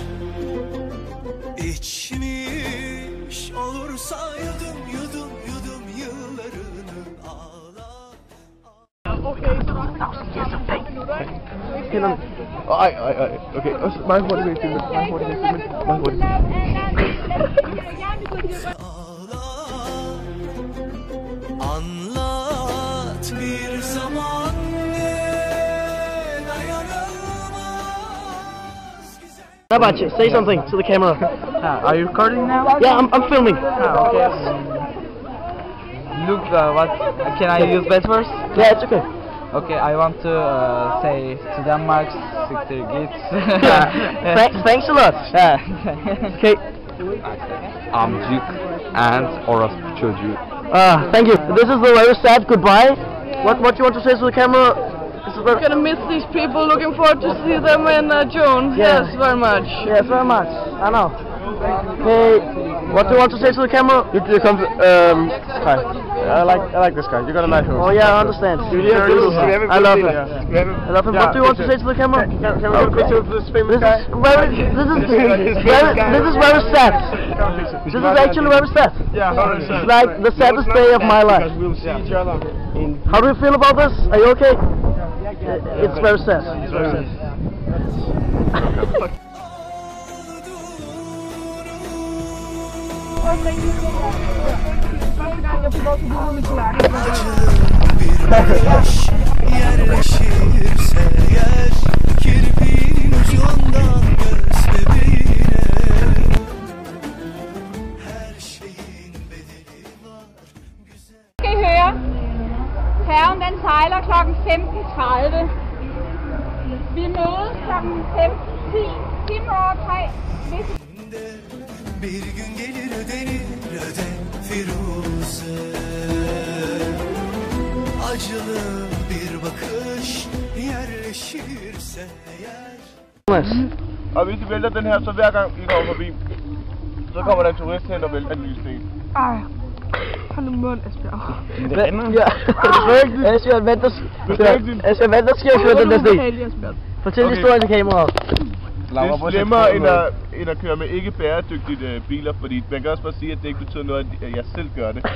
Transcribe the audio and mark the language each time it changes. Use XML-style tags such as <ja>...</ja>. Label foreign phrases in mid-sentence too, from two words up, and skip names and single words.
<tr>İçmiş olursa yudum yudum yudum yıllarını. Ağla.</tr> <da>Okay. Mange hurtigt med</da> <tr>Ağla, anlat bir zaman ne dayanılmaz güzel.</tr> <en>Nabachi, say something to the camera. Are you recording now? Yeah, I'm filming. Okay. Look, what can I use best first? Yeah, it's okay. Okay, I want to say to Denmark,</en> <tr>siktir git.</tr> <en>Thanks a lot. Okay.</en> <tr>Amcık and orospu çocuğu.</tr> <en>Thank you. This is the very sad goodbye. What do you want to say to the camera? I'm gonna miss these people. Looking forward to see them in June. Yeah. Yes, very much. Yes, very much. I know. Hey, what do you want to say to the camera? You come to, hi. I like this guy. You got a nice host. Oh yeah, I understand. I love him. I love him. What do you want to say to the camera? Can we get a picture of this famous guy? This is very sad. This is actually very sad. Yeah, It's like the saddest day of my life. We'll see each other. How do you feel about this? Are you okay? It's very sad. It's very sad.</en> <tr>Bir bakış yerleşirse yer, kirpiğin ucundan göz bebeğine. Her şeyin bedeli var güzel.</tr> <da>Skal I høre? Færgen den sejler kl. 15.30. Vi mødes kl. 15.10. 10 over 3.</da> <tr>Bir gün gelir ödenir öde Firuze. Acılı bir bakış yerleşirse eğer.</tr> <da>Og hvis I vælter den her, så hver gang I kommer forbi, så kommer der en turist hen og vælter en lille sten. Ej, hold nu mund, Asbjørn. Ja, Asbjørn, hvad der sker for den der sten? Fortæl historien til kameraet. Det er slemmere end at køre med ikke bæredygtige biler, fordi man kan også bare sige, at det ikke betyder noget, at jeg selv gør det.</da>